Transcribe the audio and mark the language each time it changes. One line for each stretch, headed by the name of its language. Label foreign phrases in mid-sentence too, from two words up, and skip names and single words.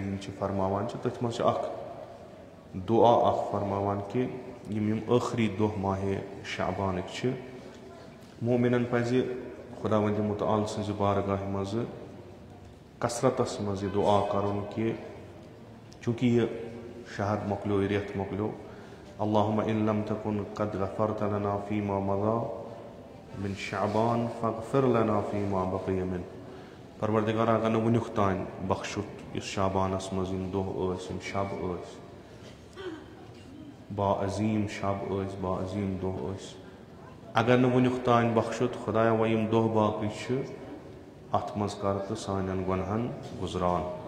Kashmiri: ہٕنٛدۍ چھِ فرماوان چھِ تٔتھۍ منٛز چھِ اکھ دعا اکھ فرماوان کہِ یِم ٲخری دۄہ ماہ شعبانٕکۍ چھِ مومِنن پزِ خۄداوندِ مُتعال سٕنٛزِ بارگاہہِ منٛز کثرتس منٛز یہِ دعا کرُن کہِ چوٗنٛکہِ یہِ شہر مۄکلیو یہِ رٮ۪تھ مۄکلیو
Arabic: اللہُمَ اِن لم تکُن قد غفرت لنا فیما مضى من شعبان فاغفر لنا فیما بقی من
Kashmiri: پروردگارا اگر نہٕ وُنیُک تانۍ بخشُت یُس شعبانس منٛز یِم دۄہ ٲسۍ یِم شب ٲسۍ با عظیٖم شب ٲسۍ با عظیٖم دۄہ ٲسۍ اگر نہٕ وُنیُک تانۍ بخشُت خۄدایا وۄنۍ یِم دۄہ باقٕے چھِ اتھ منٛز کر تہٕ سانٮ۪ن گۄنہن گُزران